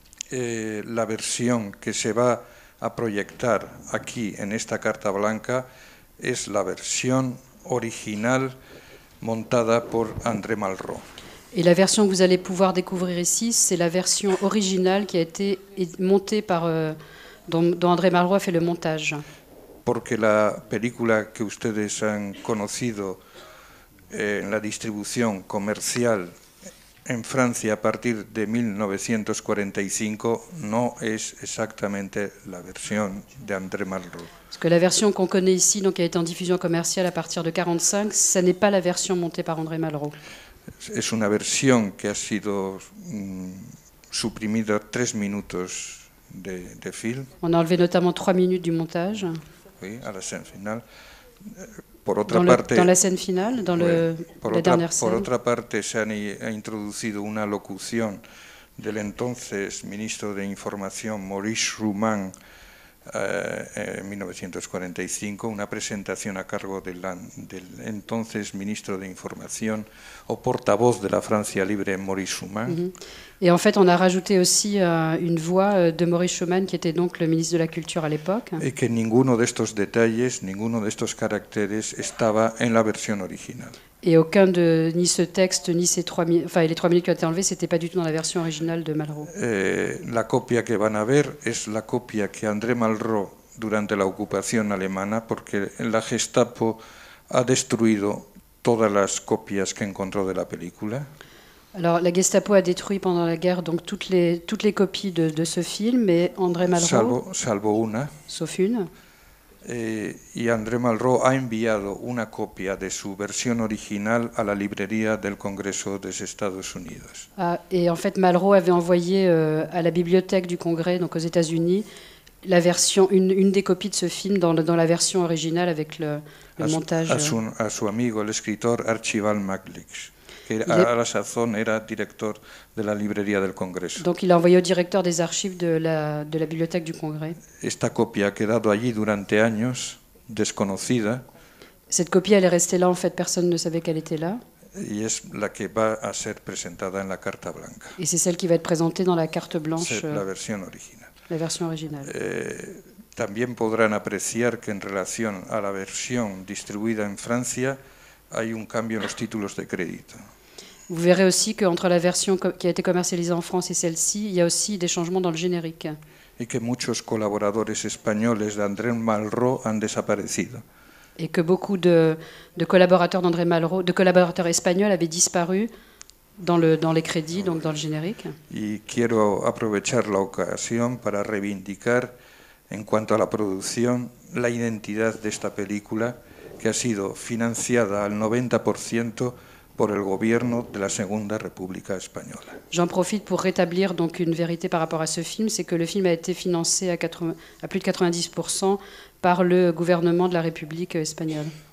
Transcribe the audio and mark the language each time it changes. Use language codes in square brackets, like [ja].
[es] La versión que se va a proyectar aquí en esta carta blanca es la versión original montada por André Malraux. [fr] Et la version que vous allez pouvoir découvrir ici, c'est la version originale qui a été montée dont André Malraux a fait le montage. [es] Porque la película que ustedes han conocido en la distribución comercial en Francia a partir de 1945 no es exactamente la versión de André Malraux. [fr] Parce que la version qu'on connaît ici, donc qui a été en diffusion commerciale à partir de 1945, ça n'est pas la version montée par André Malraux. [es] Es una versión que ha sido suprimida 3 minutos de film. [fr] On a enlevé notamment 3 minutes du montage. Oui, à la scène finale. [es] Por otra parte, [fr] dans la scène finale, dans la dernière scène. [es] Por otra parte, se ha introducido una locución del entonces ministro de Información, Maurice Rouman, en 1945, una presentación a cargo del entonces ministro de Información o portavoz de la Francia Libre, Maurice Rouman. [fr] Et en fait, on a rajouté aussi une voix de Maurice Schumann, qui était donc le ministre de la Culture à l'époque. [es] Et que ninguno de estos detalles, ninguno de estos caracteres estaba en la versión original. [fr] Et ni ce texte, ni ces 3 minutes, enfin les 3 minutes qui ont été enlevées, c'était pas du tout dans la version originale de Malraux. [es] La copia que van a ver es la copia que André Malraux durante la ocupación alemana, porque la Gestapo ha destruido todas las copias que encontró de la película. [fr] Alors la Gestapo a détruit pendant la guerre donc toutes les copies de ce film, mais André Malraux, [es] salvo una, [fr] sauf une. [es] Y André Malraux ha enviado una copia de su versión original a la librería del Congreso de los Estados Unidos. [fr] Et en fait, Malraux avait envoyé à la bibliothèque du Congrès, donc aux États-Unis, la version, une des copies de ce film dans la version originale avec le montage. [es] A su amigo, el escritor Archibald MacLeish, que a la sazón era director de la librería del Congreso. [fr] Donc il a envoyé au directeur des archives de la bibliothèque du Congrès. [es] Esta copia ha quedado allí durante años, desconocida. [fr] Cette copie, elle est restée là, en fait, personne ne savait qu'elle était là. [es] Y es la que va a ser presentada en la carta blanca. [fr] Et c'est celle qui va être présentée dans la carte blanche. C'est [es] la versión original. [fr] La version originale. [es] También podrán apreciar que en relación a la versión distribuida en Francia hay un cambio en los títulos de crédito. [fr] Vous verrez aussi qu'entre la version qui a été commercialisée en France et celle-ci, il y a aussi des changements dans le générique. [es] Y que muchos colaboradores españoles de André Malraux han desaparecido. [fr] et que beaucoup de collaborateurs d'André Malraux, de collaborateurs espagnols avaient disparu dans les crédits, donc dans le générique. [es] Y quiero aprovechar la ocasión para reivindicar, en cuanto a la producción, la identidad de esta película, que ha sido financiada al 90% por el gobierno de la Segunda República Española. [fr] J'en profite pour rétablir donc une vérité par rapport à ce film, c'est que le film a été financé à plus de 90% par le gouvernement de la République espagnole.